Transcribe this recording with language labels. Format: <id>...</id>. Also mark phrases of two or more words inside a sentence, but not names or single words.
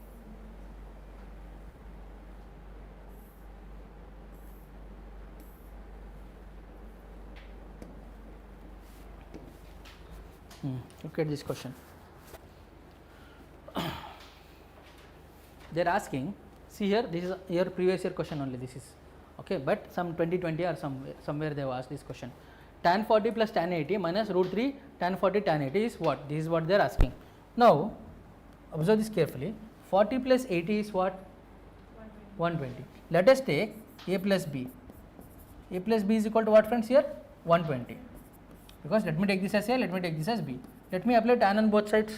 <en>Look at this question. They are asking, see here, this is your previous year question only, this is. Okay, but some 2020 or somewhere they have asked this question. Tan 40 plus tan 80 minus root 3 tan 40 tan 80 is what? This is what they are asking. Now, observe this carefully. 40 plus 80 is what? 120. Let us take a plus b. A plus b is equal to what, friends, here? 120. Because let me take this as a, let me take this as b. Let me apply tan on both sides.</en>